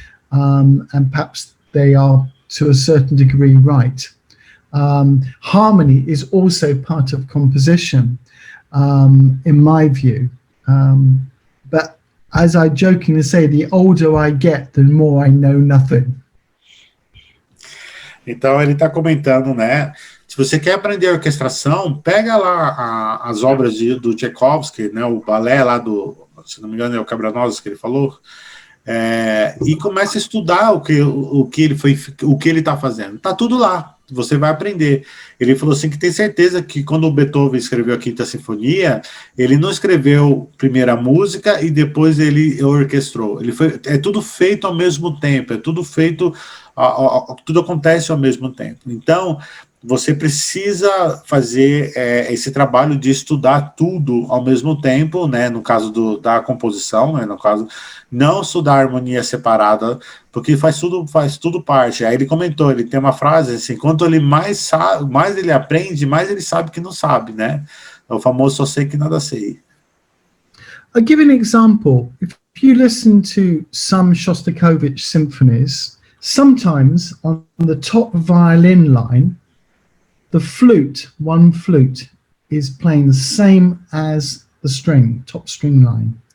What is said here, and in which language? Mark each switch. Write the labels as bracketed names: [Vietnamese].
[English] And perhaps they are, to a certain degree, right. Harmony is also part of composition, in my view. But as I jokingly say, the older I get, the more I know nothing. [Portuguese] Então ele está comentando, né? Se você quer aprender orquestração, pega lá as obras do Tchaikovsky, né? O balé lá se não me engano é o Cabranosas que ele falou, e comece a estudar o que ele está fazendo. Tá tudo lá. Você vai aprender. Ele falou assim que tem certeza que quando o Beethoven escreveu a Quinta Sinfonia, ele não escreveu primeiro a música e depois ele orquestrou. É tudo feito ao mesmo tempo, é tudo feito, tudo acontece ao mesmo tempo. Então, você precisa fazer esse trabalho de estudar tudo ao mesmo tempo, né? No caso da composição, né? No caso, não estudar a harmonia separada, porque faz tudo parte. Aí ele comentou, ele tem uma frase assim: quanto ele mais ele aprende, mais ele sabe que não sabe, né? É o famoso só sei que nada sei. [English] I'll give an example. If you listen to some Shostakovich symphonies, sometimes on the top violin line, the flute, one flute, is playing the same as the string, top string line,